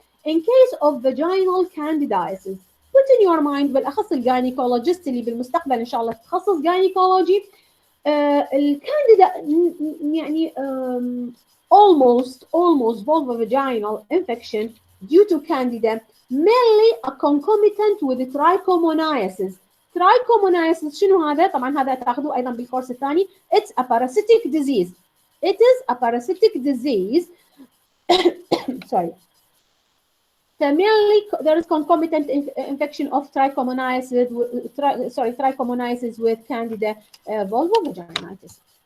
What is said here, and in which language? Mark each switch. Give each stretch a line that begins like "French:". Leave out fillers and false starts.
English: In case of vaginal candidiasis, put in your mind
Arabic: بالاخص الجاينيكولوجيست اللي بالمستقبل ان شاء الله تتخصص جاينيكولوجي، الكانديدا يعني
English: almost vulvovaginal infection due to Candida, mainly a concomitant with trichomoniasis.
Arabic: Trichomoniasis شنو هذا؟ طبعا هذا تاخذوه ايضا بالكورس الثاني.
English: It's a parasitic disease. It is a parasitic disease. Sorry. So mainly there is concomitant infection of trichomoniasis. Trichomoniasis with Candida vulvovaginitis.